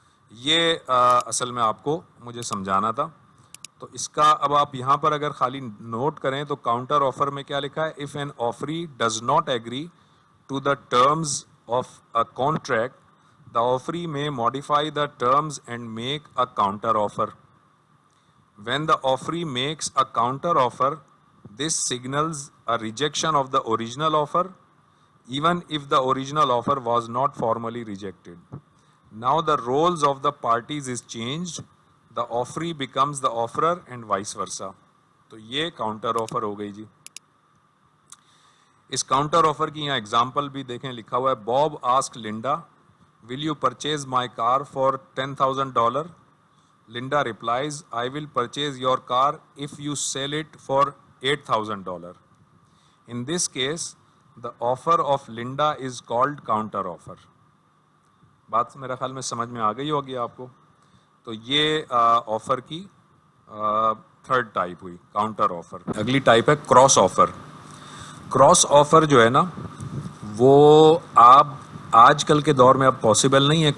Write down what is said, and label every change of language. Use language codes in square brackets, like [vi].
[ur] یہ اصل میں آپ کو مجھے سمجھانا تھا. تو اس کا اب آپ یہاں پر اگر خالی نوٹ کریں تو کاؤنٹر آفر میں کیا لکھا ہے, [en] If an offeree does not agree to the terms of a contract the offeree may modify the terms and make a counter offer. When the offeree makes a counter offer, this signals a rejection of the original offer, even if the original offer was not formally rejected. Now the roles of the parties is changed. The offeree becomes the offerer and vice versa. [ur] تو یہ counter offer ہو گئی جی. اس counter offer کی یہاں example بھی دیکھیں, لکھا ہوا ہے [en] Bob asked Linda, will you purchase my car for $10,000? Linda replies, I will purchase your car if you sell it for $8,000. In this case, the offer of Linda is called counter offer. [ur] بات میرا خیال میں سمجھ میں آ گئی ہوگی آپ کو. تو یہ آفر کی تھرڈ ٹائپ ہوئی کاؤنٹر آفر. اگلی ٹائپ ہے کراس آفر. کراس آفر جو ہے نا وہ آپ آج کل کے دور میں اب پاسبل نہیں ہے.